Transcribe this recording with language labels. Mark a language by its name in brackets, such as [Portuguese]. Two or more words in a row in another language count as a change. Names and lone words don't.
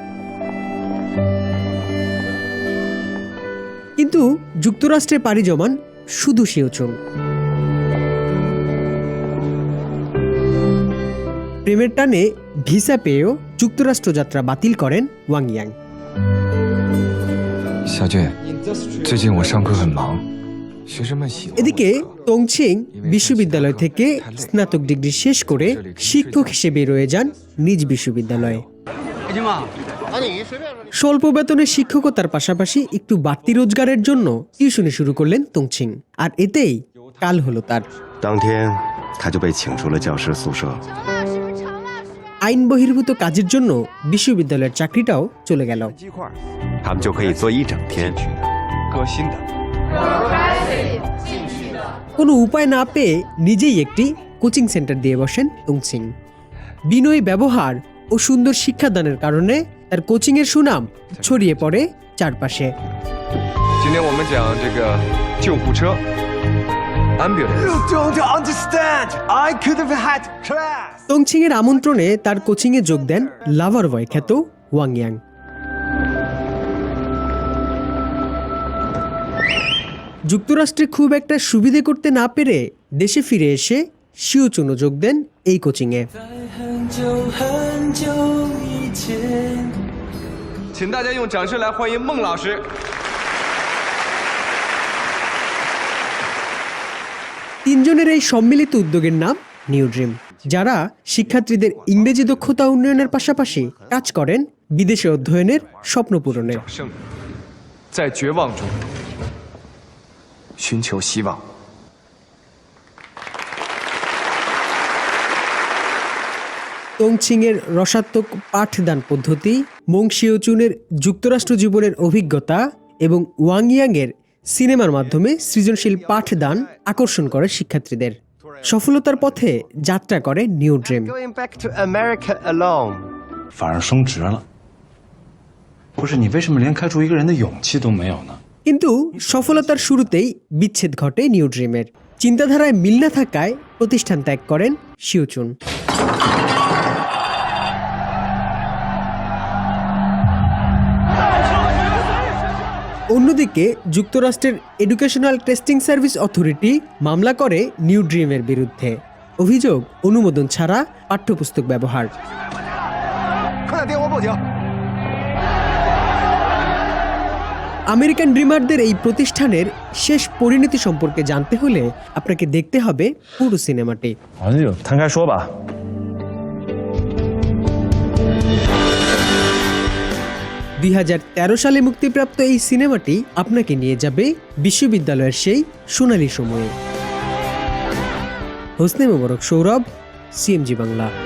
[Bangla] কিন্তু যুক্তরাষ্ট্রে পাড়ি জমান শুধু শিওচুন। প্রেমের টানে ভিসা পেয়েও যুক্তরাষ্ট্র যাত্রা বাতিল করেন ওয়াং ইয়াং। [Chinese] 小俊，最近我上课很忙，学生们喜欢我。 [Bangla] এদিকে তংছিং বিশ্ববিদ্যালয় থেকে স্নাতক ডিগ্রি শেষ করে শিক্ষক হিসেবে রয়ে যান নিজ বিশ্ববিদ্যালয়ে। স্বল্প বেতনের শিক্ষকতার পাশাপাশি একটু বাড়তি রোজগারের জন্য টিউশনি শুরু করলেন তংছিং, আর এতেই কাল হলো তার। [Chinese] 当天他就被请出了教师宿舍。 [Bangla] আইন বহির্ভূত কাজের জন্য বিশ্ববিদ্যালয়ের চাকরিটাও চলে গেল। [Chinese] 他们就可以做一整天。革新的。 [Bangla] কোনো উপায় না পেয়ে নিজেই একটি কোচিং সেন্টার দিয়ে বসেন তংছিং। বিনয়ী ব্যবহার ও সুন্দর শিক্ষাদানের কারণে তার কোচিংয়ের সুনাম ছড়িয়ে পড়ে চারপাশে। [Chinese] 今天我们讲这个救护车 ambulance。 [English] You don't understand. I could have had class. [Bangla] তংছিংয়ের আমন্ত্রণে তার কোচিংয়ে যোগ দেন [English] lover boy [Bangla] খ্যাত ওয়াং ইয়াং। যুক্তরাষ্ট্রে খুব একটা সুবিধে করতে না পেরে দেশে ফিরে এসে শিওচুনও যোগ দেন এই কোচিংয়ে। [Chinese] 请大家用掌声来欢迎孟老师。 [Bangla] তিনজনের এই সম্মিলিত উদ্যোগের নাম নিউ ড্রিম, যারা শিক্ষার্থীদের ইংরেজি দক্ষতা উন্নয়নের পাশাপাশি কাজ করেন বিদেশে অধ্যয়নের স্বপ্ন পূরণে। [Chinese] 掌声，在绝望中寻求希望。 [Bangla] তংছিংয়ের রসাত্মক পাঠদান পদ্ধতি, মং শিওচুনের যুক্তরাষ্ট্র জীবনের অভিজ্ঞতা এবং ওয়াং ইয়াংয়ের সিনেমার মাধ্যমে সৃজনশীল পাঠদান আকর্ষণ করে শিক্ষার্থীদের। সফলতার পথে যাত্রা করে নিউ ড্রিম। [Chinese] 反而升职了。不是你为什么连开除一个人的勇气都没有呢？ [Bangla] কিন্তু সফলতার শুরুতেই বিচ্ছেদ ঘটে নিউ ড্রিমের। চিন্তাধারায় মিল না থাকায় প্রতিষ্ঠান ত্যাগ করেন শিওচুন। অন্যদিকে যুক্তরাষ্ট্রের এডুকেশনাল টেস্টিং সার্ভিস অথরিটি মামলা করে নিউ ড্রিমের বিরুদ্ধে। অভিযোগ অনুমোদন ছাড়া পাঠ্যপুস্তক ব্যবহার। [Chinese] 快打电话报警！ [Bangla] আমেরিকান ড্রিমারদের এই প্রতিষ্ঠানের শেষ পরিণতি সম্পর্কে জানতে হলে আপনাকে দেখতে হবে পুরো সিনেমাটি। [Chinese] 好，那就摊开说吧。 [Bangla] 2013 সালে মুক্তিপ্রাপ্ত এই সিনেমাটি আপনাকে নিয়ে যাবে বিশ্ববিদ্যালয়ের সেই সোনালী সময়ে। হোসনে মোবারক সৌরভ, সিএমজি বাংলা।